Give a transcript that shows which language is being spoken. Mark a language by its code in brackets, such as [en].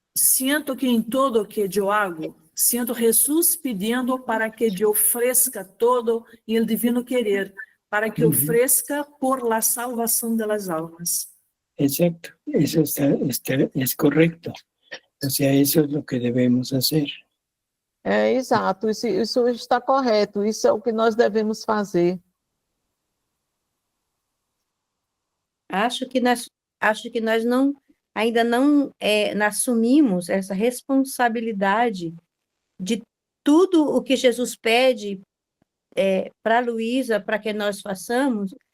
[es] Siento [pt] que em todo o que eu [es] hago, siento [pt] Jesus pedindo para que eu ofereça todo em [es] el divino querer, [pt] para que ofereça [es] por la [pt] salvação das almas. [es] Exacto, eso es correcto. O sea, eso es lo que debemos hacer. [pt] Exato, isso está correto, isso é o que nós devemos fazer. Acho que nós ainda não assumimos essa responsabilidade de tudo o que Jesus pede para a Luísa, para que nós façamos.